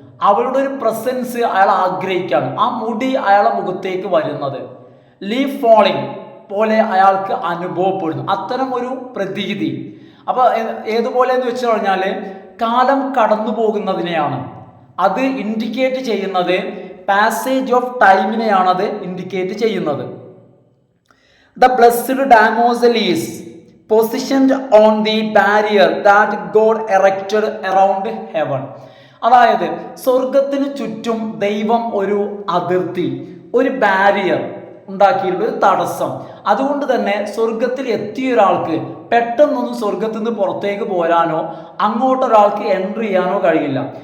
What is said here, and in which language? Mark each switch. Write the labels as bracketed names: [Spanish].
[Malayalam] അവളുടെ ഒരു പ്രസൻസ് അയാൾ ആഗ്രഹിക്കുകയാണ്. ആ മുടി അയാളുടെ മുഖത്തേക്ക് വരുന്നത് ലീഫ് ഫോളിങ് പോലെ അയാൾക്ക് അനുഭവപ്പെടുന്നു. അത്തരം ഒരു പ്രതീതി. അപ്പൊ ഏതുപോലെ എന്ന് വെച്ച് കഴിഞ്ഞാൽ കാലം കടന്നു പോകുന്നതിനെയാണ് അത് ഇൻഡിക്കേറ്റ് ചെയ്യുന്നത്. പാസേജ് ഓഫ് ടൈമിനെയാണ് അത് ഇൻഡിക്കേറ്റ് ചെയ്യുന്നത്. [English] The blessed damozel is positioned on the barrier that God erected around heaven. [Malayalam] അതായത് സ്വർഗത്തിന് ചുറ്റും ദൈവം ഒരു അതിർത്തി, ഒരു ബാരിയർ ഉണ്ടാക്കിയിട്ടുള്ള ഒരു തടസ്സം. അതുകൊണ്ട് തന്നെ സ്വർഗത്തിൽ എത്തിയ ഒരാൾക്ക് പെട്ടെന്നൊന്നും സ്വർഗത്തിൽ നിന്ന് പുറത്തേക്ക് പോരാനോ അങ്ങോട്ടൊരാൾക്ക് എൻട്രി ചെയ്യാനോ കഴിയില്ല.